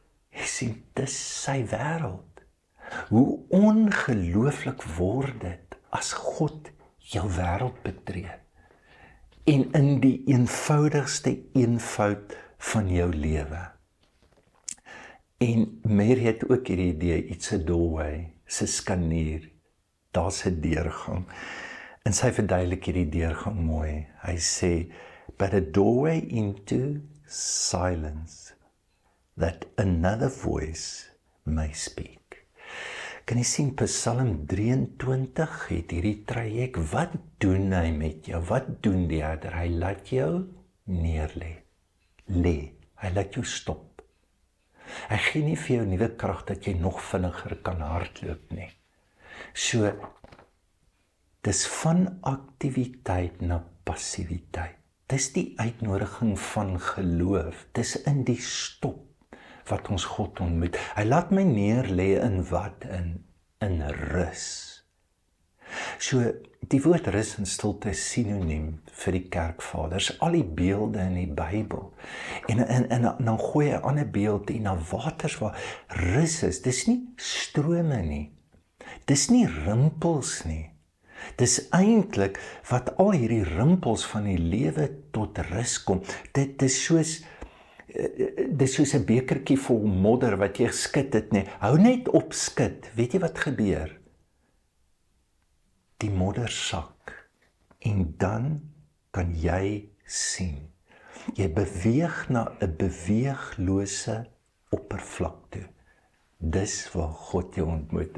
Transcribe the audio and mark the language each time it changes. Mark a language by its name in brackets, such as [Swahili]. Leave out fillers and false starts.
[Afrikaans] Jy sien, dis sy wêreld. Hoe ongelooflik word dit as God jou wêreld betree en in die eenvoudigste eenvoud van jou lewe. En Mary het ook hierdie idee, [English] it's a doorway, [Afrikaans] sy skanier, daar's 'n deurgang. En sy verduidelik hierdie deurgang mooi. Hy sê, [English] but a doorway into silence, that another voice may speak. [Afrikaans] Kan jy sien, Psalm 23 het hierdie traject, wat doen hy met jou? Wat doen die Herder? Hy laat jou neerlê. Hy laat jou stop. Hy gee nie vir jou nuwe krag dat jy nog vinniger kan hardloop nie. So, dis van aktiwiteit na passiviteit. Dis die uitnodiging van geloof. Dis in die stop wat ons God ontmoet. Hy laat my neerlê in wat? In rus. So, die woord rus en stilte is sinoniem vir die kerkvaders. Al die beelde in die Bybel. En dan gooi hy 'n ander beeld en na waters waar rus is. Dis nie strome nie. Dis nie rimpels nie. Dis eintlik wat al hierdie rimpels van die lewe tot rus kom. Dit is soos 'n bekertjie vol modder wat jy geskit het nie. Hou net op skit. Weet jy wat gebeur? Die modder sak. En dan kan jy sien. Jy beweeg na 'n beweeglose oppervlak toe. Dis waar God jou ontmoet.